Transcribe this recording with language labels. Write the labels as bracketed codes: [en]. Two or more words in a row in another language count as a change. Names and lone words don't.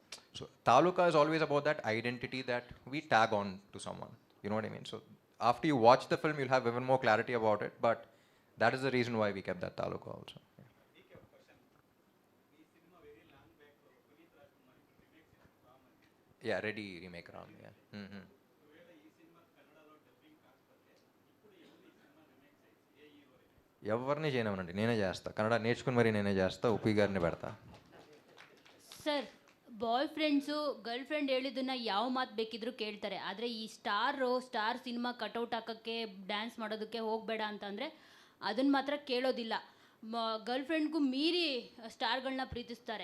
[en] So Taluka is always about that identity that we tag on to someone. You know what I mean? So after you watch the film, you'll have even more clarity about it. But that is the reason why we kept that Taluka also. Yeah, ready remake Ram. Yeah. Mm-hmm. [te] ఎవరిని చేయనివ్వనండి, నేనే చేస్తా. కన్నడ నేర్చుకుని మరి నేనే చేస్తా, ఉప్పి గారిని పెడతా. [kn] ಸರ್, [en] boyfriends girlfriend [kn] ಹೇಳಿದ್ದನ್ನ ಯಾವ ಮಾತು ಬೇಕಿದ್ರೂ ಕೇಳ್ತಾರೆ. ಆದರೆ ಈ [en] star cinema cutout [kn] ಹಾಕೋಕ್ಕೆ ಡ್ಯಾನ್ಸ್ ಮಾಡೋದಕ್ಕೆ ಹೋಗಬೇಡ ಅಂತಂದರೆ ಅದನ್ನು ಮಾತ್ರ ಕೇಳೋದಿಲ್ಲ. [en] girlfriend [kn] ಮೀರಿ ಸ್ಟಾರ್ಗಳನ್ನ ಪ್ರೀತಿಸ್ತಾರೆ.